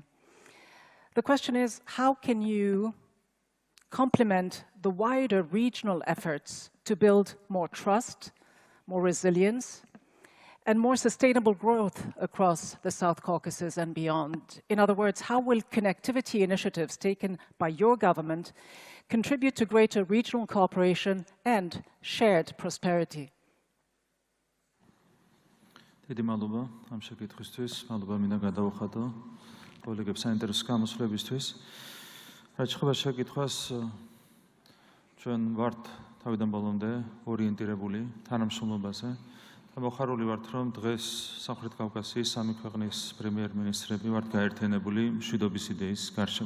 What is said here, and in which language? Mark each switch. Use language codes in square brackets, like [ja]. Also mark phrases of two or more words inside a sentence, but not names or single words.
[en] The question is, how can you complement the wider regional efforts to build more trust, more resilience, and more sustainable growth across the South Caucasus and beyond? In other words, how will connectivity initiatives taken by your government contribute to greater regional cooperation and shared prosperity? [ka] Დიდი მადლობა ამ შეკითხვისთვის, მადლობა მინდა გადავუხადო კოლეგებს საინტერესო გამოსვლებისთვის. რაც შეეხება შეკითხვას, ჩვენ ვართ თავიდან ბოლომდე ორიენტირებული თანამშრომლობაზე და მოხარული ვართ, რომ დღეს სამხრეთ კავკასიის სამი ქვეყნის პრემიერ-მინისტრები ვართ გაერთიანებული მშვიდობის იდეის გარშემო.